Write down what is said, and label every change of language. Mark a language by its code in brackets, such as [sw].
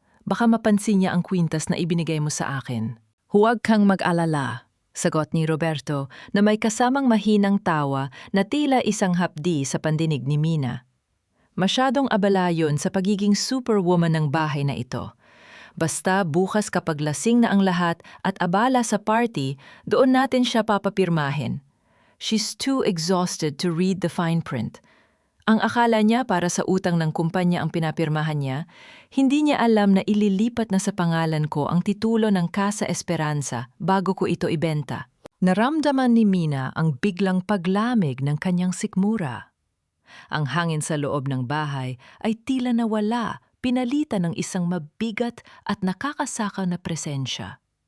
[tl] Baka mapansin niya ang kwintas na ibinigay mo sa akin. Huwag kang mag-alala, sagot ni Roberto na may kasamang mahinang tawa na tila isang hapdi sa pandinig ni Mina. Masyadong abala yun sa pagiging superwoman ng bahay na ito. Basta bukas kapag lasing na ang lahat at abala sa party, doon natin siya papapirmahin. [en] She's too exhausted to read the fine print. [tl] Ang akala niya para sa utang ng kumpanya ang pinapirmahan niya, hindi niya alam na ililipat na sa pangalan ko ang titulo ng Casa Esperanza bago ko ito ibenta. Naramdaman ni Mina ang biglang paglamig ng kanyang sikmura. Ang hangin sa loob ng bahay ay tila nawala, pinalitan ng isang mabigat at nakakasakaw na presensya.